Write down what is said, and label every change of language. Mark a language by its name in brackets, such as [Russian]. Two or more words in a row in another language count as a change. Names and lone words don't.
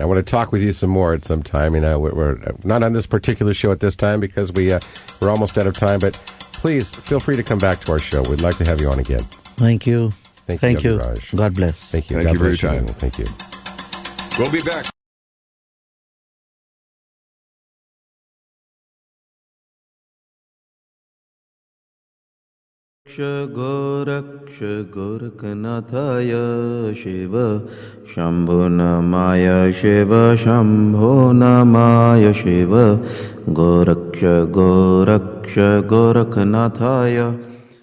[English] And I want to talk with you some more at some time. We're not on this particular show at this time because we're almost out of time, but please feel free to come back to our show. We'd like to have you on again. Thank you. Thank you, Yogiraj. God bless. Thank you. Thank God you for your bless time. Thank you. We'll be back. [Sanskrit] गोरक्ष गोरखनाथाय शिव शम्भो नमाय शिव शम्भो नमाय शिव गोरक्ष गोरखनाथाय